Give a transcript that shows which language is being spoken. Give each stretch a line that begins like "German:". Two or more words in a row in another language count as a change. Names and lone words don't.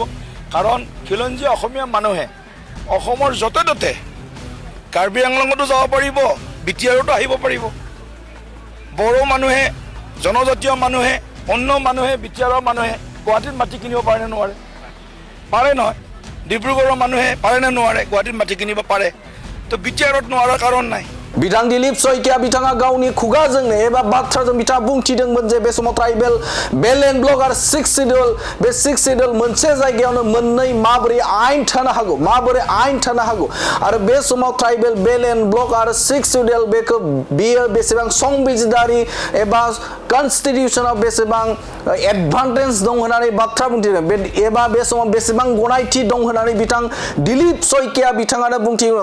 Assamese: কাৰণ খিলঞ্জীয়া অসমীয়া মানুহে অসমৰ য'তে ত'তে কাৰ্বি আংলঙতো যাব পাৰিব, বিটিআৰতো আহিব পাৰিব। বড়ো মানুহে, জনজাতীয় মানুহে, অন্য মানুহে, বিটিআৰৰ মানুহে গুৱাহাটীত মাটি কিনিব পাৰে নে নোৱাৰে? পাৰে নহয়। ডিব্ৰুগড়ৰ মানুহে পাৰে নে নোৱাৰে? গুৱাহাটীত মাটি কিনিব পাৰে। তো বিটিআৰত নোৱাৰাৰ কাৰণ নাই।
Bodo: बिथां दिलीप सयकिया बिथाङा गावनि खुगाजोंनो एबा बाथ्राजों बिथाङा बुंथिदोंमोन जे बे समाव
English: tribal bel and block
Bodo: आरो 6 सिडुल बे 6 सिडुल मोनसे जायगायावनो मोननै माबोरै आयेन थानो हागौ आरो बे समाव
English: tribal bel and block
Bodo: आरो 6 सिडुल बेयो बेसेबां संबिजिदारि एबा कन्स्टिटिउसनाव बेसेबां एडभान्टेज दं होननानै बाथ्रा बुंथिदों एबा बे समाव बेसेबां गनायथि दं होननानै बिथां दिलीप सयकिया बिथाङानो बुंथिदों।